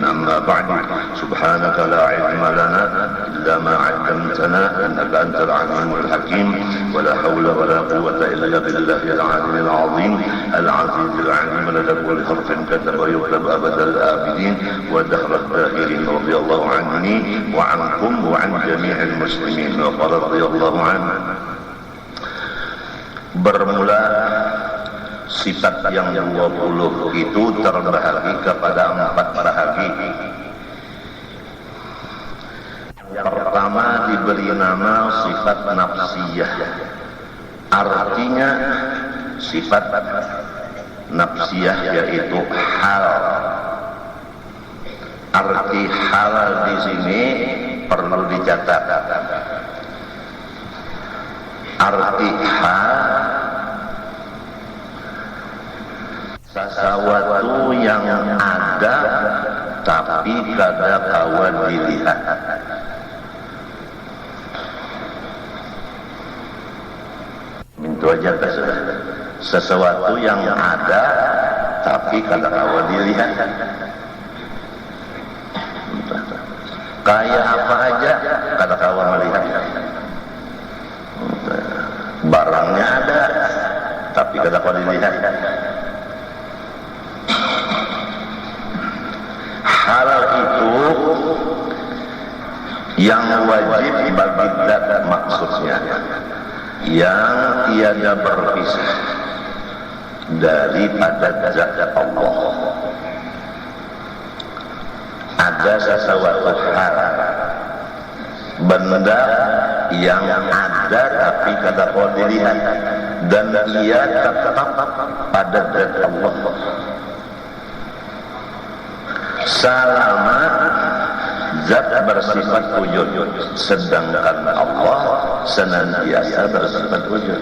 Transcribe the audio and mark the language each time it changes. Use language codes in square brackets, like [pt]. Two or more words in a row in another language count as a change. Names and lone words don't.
[ar] أما بعد سبحانك لا علم لنا إلا ما علمتنا إنك أنت العليم الحكيم ولا حول ولا قوة إلا بالله العلي العظيم العزيز العليم لدى كل حرف كتب ويكتب أبد الآبدين ودهر الداهرين. رضي الله عني وعنكم وعن جميع المسلمين. وقال رضي الله عنه. [id] Bermula sifat yang 20 itu terbahagi kepada 4 bahagi. Yang pertama diberi nama sifat nafsiyah. Artinya sifat nafsiyah yaitu hal. Arti hal di sini perlu dicatat. [bjn] Arti hal sesuatu yang ada tapi kada kawan dilihat. Itu aja sudah. Sesuatu yang ada tapi kada kawan dilihat. Kayak apa aja kada kawan melihat. Barangnya ada tapi kada kawan dilihat. [id] Hal itu yang wajib bagi zat maksudnya yang tiada berpisah daripada zat Allah. Ada sesuatu hal benda yang ada tapi kada boleh dilihat dan ia tetap pada zat Allah selama zat bersifat wujud, sedangkan Allah senantiasa bersifat wujud.